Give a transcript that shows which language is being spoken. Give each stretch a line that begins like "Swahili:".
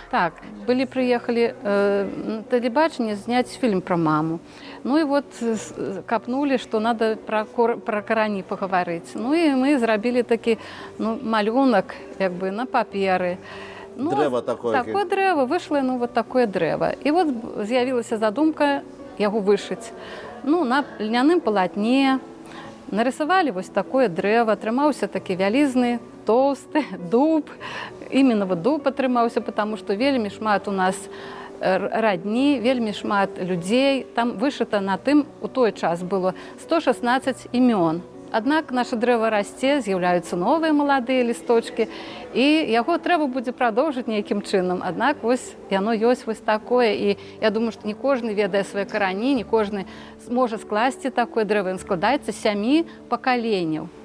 Russian: Так, приехали на телебачение снять фильм про маму. Ну и вот копнули, что надо про карані поговорить.
Belarusian: Ну и мы зрабілі такі малюнок як бы на паперы. Ну, дрэва такое. Такое дрэва, вышло, вот такое дрэва. І от з'явілася задумка яго вышыць. Ну, на льняным палатне нарисавалі вось такое дрэва, атрымаўся такі вялізны, тоўсты дуб.
Russian: Именно вот
Belarusian: дуб атрымаўся,
Russian: потому что
Belarusian: вельмі шмат у нас радні, вельмі шмат людзей. Там вышыта на тым, у той час было 116 імён. Аднак наша дрэва расце, з'яўляюцца новыя маладыя лісточкі, і яго трэба будзе прадоўжыць нейкім чынам. Аднак вось яно ёсць вось такое, і я думаю, што не кожны ведае свае карані, не кожны можа скласці такое дрэва. Ён складаецца з 7 пакаленняў.